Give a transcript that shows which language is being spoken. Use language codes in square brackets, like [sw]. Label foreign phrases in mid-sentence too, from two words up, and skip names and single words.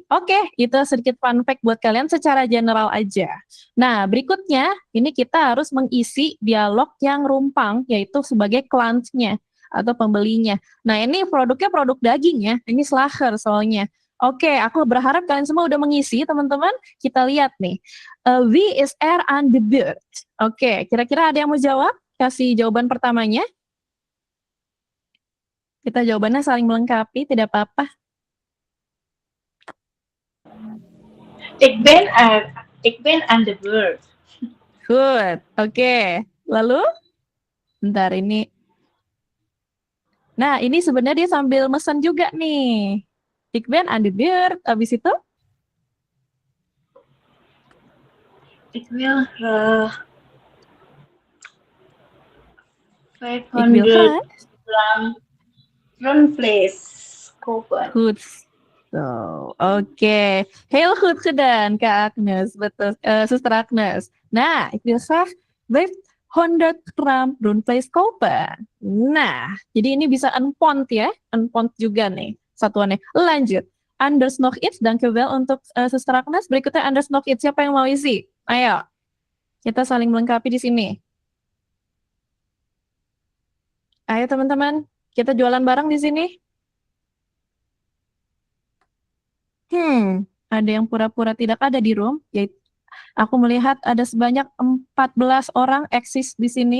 [id] Oke, itu sedikit [en] fun fact [id] buat kalian secara general aja. Nah, berikutnya, ini kita harus mengisi dialog yang rumpang, yaitu sebagai client-nya atau pembelinya. Nah, ini produknya produk daging ya, ini slager soalnya. Oke, aku berharap kalian semua udah mengisi, teman-teman. Kita lihat nih. [nl] Wie is er aan de beurt? [id] Oke, kira-kira ada yang mau jawab? Kasih jawaban pertamanya. Kita jawabannya saling melengkapi, tidak apa-apa. [nl] Ik ben aan de beurt. [id] Good, oke. Lalu, bentar ini. Nah, ini sebenarnya dia sambil mesen juga nih. [nl] Ik ben aan de beurt, [id] habis itu? [nl] Ik wil graag Ik wil 500 graag. gram runvlees kopen. Goed. So, oke. Heel goed gedaan, [id] Kak Agnes. Betul, Suster Agnes. Nah, [nl] ik wil graag 500 gram runvlees kopen. [id] Nah, jadi ini bisa unpond ya. Unpond juga nih satuannya. Lanjut. [nl] Anders nog iets, dankjewel untuk Suster Agnes. Berikutnya Anders nog iets, [id] siapa yang mau isi? Ayo. Kita saling melengkapi di sini. Ayo teman-teman, kita jualan bareng di sini. Ada yang pura-pura tidak ada di room. Yaitu, aku melihat ada sebanyak 14 orang eksis di sini.